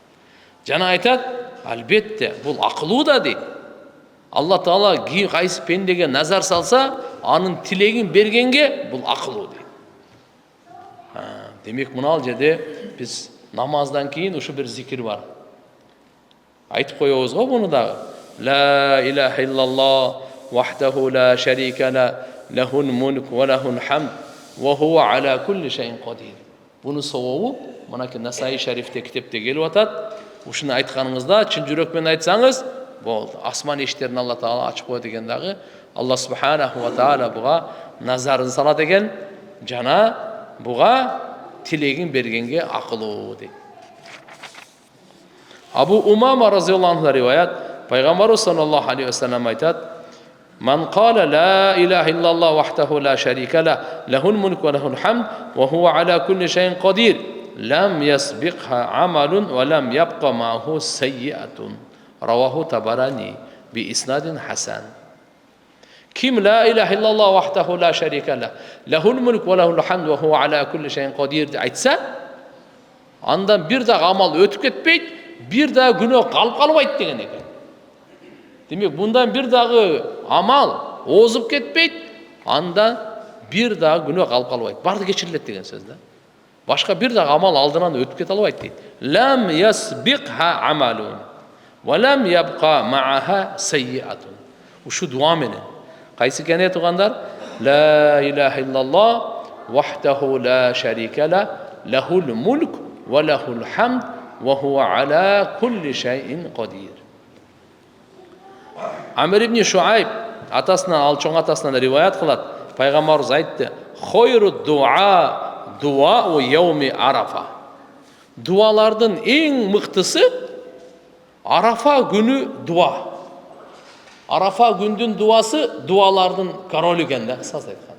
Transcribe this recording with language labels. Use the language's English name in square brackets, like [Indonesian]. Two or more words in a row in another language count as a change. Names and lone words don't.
[Kyrgyz] Жана айтат, албетте, бул акылуу да дейт. Алла Таала кайсы пендеге назар салса, анын тилегин бергенге бул акылуу дейт. Демек мынал жерде биз намаздан кийин ушу бир зикир бар. Айтып коебуз го буну дагы. [Arabic] لا إله إلا الله وحده لا شريك له، له الملك وله الحمد وهو على كل شيء قدير. [Kyrgyz] Буну сообу мынакей Насаи шарифте китепте келип атат. Ушуну айтканыңызда чын жүрөк менен айтсаңыз, болду. Асман эшиктерин Алла Таала ачып коет экен дагы. Алла [Arabic] سبحانه وتعالى [Kyrgyz] буга назарын салат экен, жана буга тилегин бергенге акылуу дейт. [Arabic] Абу Умама رضي الله عنه [Kyrgyz] риваят, пайгамбарыбыз [Arabic] صلى الله عليه وسلم айтат: "من قال لا إله إلا الله وحده لا شريك له، له الملك وله الحمد وهو على كل شيء قدير، لم يسبقها عمل ولم يبق معه سيئة." رواه الطبراني بإسناد حسن. [Kyrgyz] Ким [Arabic] لا إله إلا الله وحده لا شريك له، له الملك وله الحمد وهو على كل شيء قدير [Kyrgyz] айтса, Андан бир дагы амал өтүп кетпейт, бир дагы күнөө калып калбайт деген экен. Демек, мындан бир дагы амал озуп кетпейт, анда бир дагы күнөө калып калбайт. Барды кечирилет деген сөз да. Башка бир дагы амал алдынан өтүп кете албайт дейт. [Arabic] لم يسبقها عمل ولم يبق معها سيئة. [Kyrgyz] Ушу дуа менен. Кайсы экен тугандар? [Arabic] لا إله إلا الله وحده لا شريك له، له الملك وله الحمد وهو على كل شيء قدير. [Kyrgyz] Амир ибн Шуайб атасынан, ал чоң атасынан риваят кылат. Пайгамбарыбыз айтты: [Arabic] "خير الدعاء يوم عرفة." [Kyrgyz] Дуалардын эң мыктысы Арафа күнү дуа. Арафа күндүн дуасы дуалардын королу экен да, кысасы айтканда.